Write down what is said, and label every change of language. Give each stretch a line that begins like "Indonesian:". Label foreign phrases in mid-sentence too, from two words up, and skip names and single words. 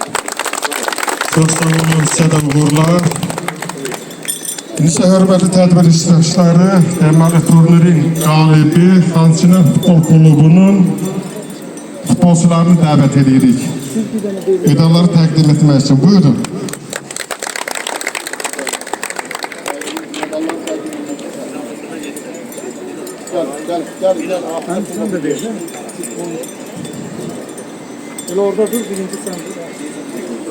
Azerbaijani: Çox sağ olun, sizə də uğurlar. İndi hörmətli tədbir iştirakçıları, deməli turnirin qalibi Xançınar Futbol Klubunun futbolçularını dəvət edirik. Medalları təqdim etmək üçün. Buyurun.
Turkish: Gel. Sen de değil mi? Orada dur, birinci sen dur.